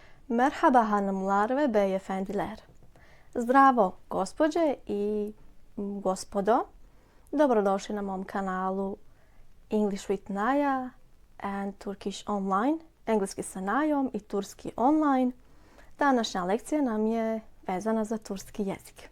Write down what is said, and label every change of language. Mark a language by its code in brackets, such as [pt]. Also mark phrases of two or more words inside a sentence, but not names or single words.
[tr] Merhaba hanımlar ve beyefendiler. [bs] Zdravo gospođe i gospodo. Dobrodošli na mom kanalu English with Naya and Turkish Online. Engleski sa Najom i turski online. Današnja lekcija nam je vezana za turski jezik.